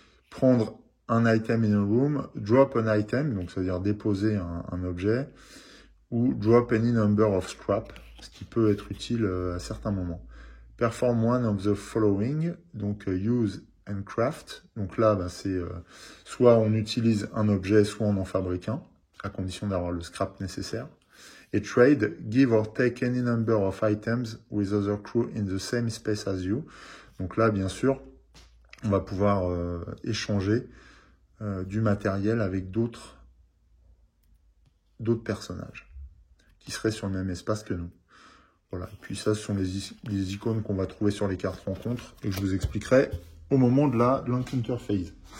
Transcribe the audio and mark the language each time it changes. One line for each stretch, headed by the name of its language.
French: Prendre un item
English: in a room, drop an item,
French: donc ça veut dire déposer un objet, ou
English: drop any number of scrap,
French: ce qui peut être utile à certains moments.
English: Perform one of the following,
French: donc
English: use and craft,
French: donc là c'est soit on utilise un objet, soit on en fabrique un, à condition d'avoir le scrap nécessaire.
English: Et trade, give or take any number of items with other crew in the same space as you.
French: Donc là bien sûr, on va pouvoir échanger du matériel avec d'autres personnages qui seraient sur le même espace que nous. Voilà. Et puis ça, ce sont les icônes qu'on va trouver sur les cartes rencontres et que je vous expliquerai au moment de l'encounter phase.